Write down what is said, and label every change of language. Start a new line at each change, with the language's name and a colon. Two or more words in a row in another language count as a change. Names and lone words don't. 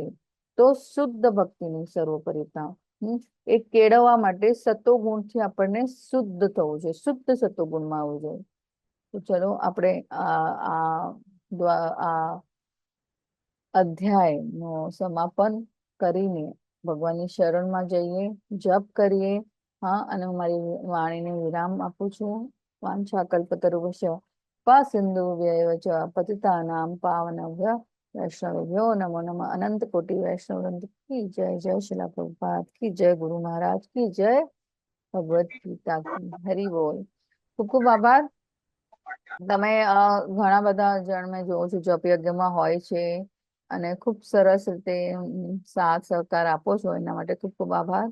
Gujarati: તો શુદ્ધ ભક્તિની સર્વોપરિતા એ કેળવવા માટે સતોગુણથી આપણને શુદ્ધ થવું જોઈએ, શુદ્ધ સતોગુણમાં આવવું જોઈએ. તો ચલો આપણે આ અધ્યાયનું સમાપન કરીને ભગવાનની શરણમાં જઈએ, જપ કરીએ. હા, અને હું મારી વાણીને વિરામ આપું છું.
Sanskrit: વાંછા કલ્પતરુભ્યશ્ચ કૃપા સિંધુભ્યૈવ ચ પતિતાનાં પાવનેભ્યો વૈષ્ણવેભ્યો નમો નમઃ.
Hindi: अनंत कोटि वैष्णव वृंद की जय. जय शिला प्रभुपाद की जय. गुरु महाराज की जय. भगवद गीता की. हरि बोल.
Gujarati: ખૂબ ખૂબ આભાર. તમે ઘણા બધા જણ મેં જોઉં છું જપ યજ્ઞમાં હોય છે અને ખૂબ સરસ રીતે સાથ સહકાર આપો છો, એના માટે ખૂબ ખૂબ આભાર.